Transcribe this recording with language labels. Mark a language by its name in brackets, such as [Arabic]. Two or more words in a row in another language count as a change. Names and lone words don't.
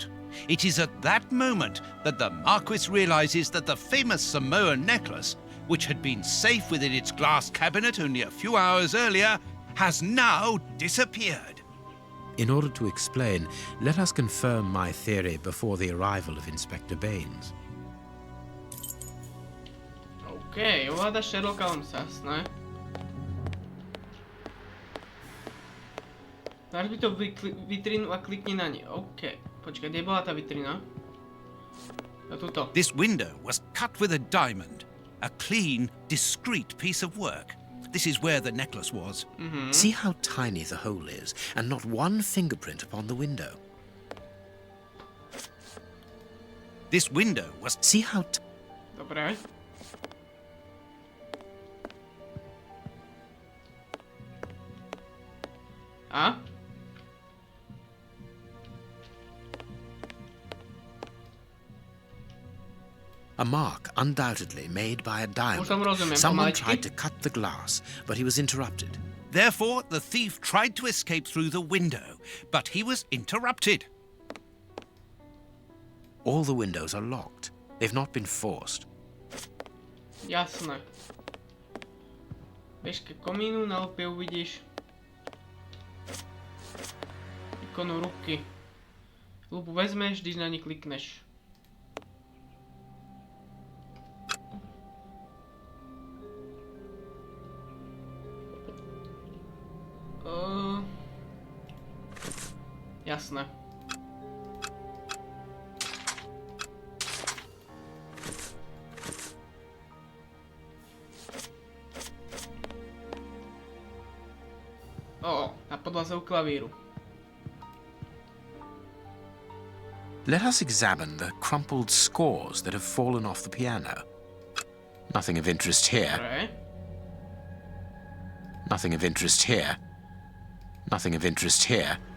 [English] It is at that moment that the Marquis realizes that the famous Samoan necklace, which had been safe within its glass cabinet only a few hours earlier, has now disappeared. In order to explain, let us confirm my theory before the arrival of Inspector Baines. [Slovak] OK, ovláda Sherlocka Holmesa, jasné. [Czech] Zařbi to vitrínu a klikni na ní. [Slovak] OK. Počkaj, kde bola tá vitrina? A tuto. [English] This window was cut with a diamond. A clean, discreet piece of work. This is where the necklace was. See how tiny the hole is, and not one fingerprint upon the window. This window was... See how... [Slovak] Dobre. A? [English] A mark undoubtedly made by a diamond. [Slovak] Už som rozumiem, [English] Someone [Slovak] pomaličky. [English] tried to cut the glass, but he was interrupted. Therefore, the thief tried to escape through the window, but he was interrupted. All the windows are locked. They've not been forced. [Slovak] Jasné. [Czech] Bež ke komínu, na lupie uvidíš ikonu ruky. Lupu vezmeš, když na ní klikneš. [Slovak] Jasné. [Czech] Na podlaze u klavíru. [English] Let us examine the crumpled scores that have fallen off the piano. Nothing of interest here. [Slovak] Dobre. [English] Nothing of interest here. Nothing of interest here.